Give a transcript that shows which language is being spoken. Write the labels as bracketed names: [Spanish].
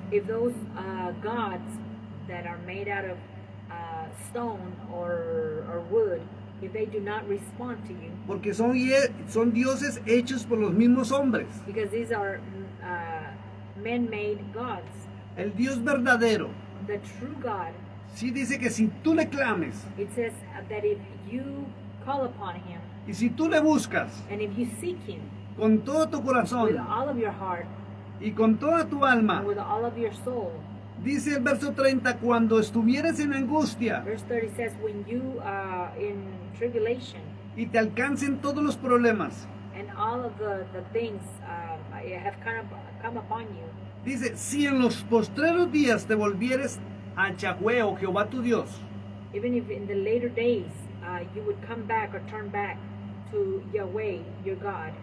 [English] If those gods that are made out of stone or wood, if they do not respond to you, [Spanish] porque son dioses hechos por los mismos hombres. [English] because these are men-made gods, [Spanish] El Dios verdadero, [English] the true God, [Spanish] sí dice que si tú le clames [English] it says that if you call upon him [Spanish] y si tú le buscas [English] and if you seek him [Spanish] con todo tu [English] with [Spanish] corazón [English] all of your heart [Spanish] y con toda tu alma, [English] and with all of your soul. [Spanish] dice el verso 30, cuando estuvieres en angustia [English] Verse 30 says, when you are in tribulation [Spanish] y te alcancen todos los problemas, [English] and all of the things have come upon you, [Spanish] dice, si en los postreros días te volvieres a Yahweh o Jehová tu Dios, [English] even if in the later days you would come back or turn back to Yahweh, your God,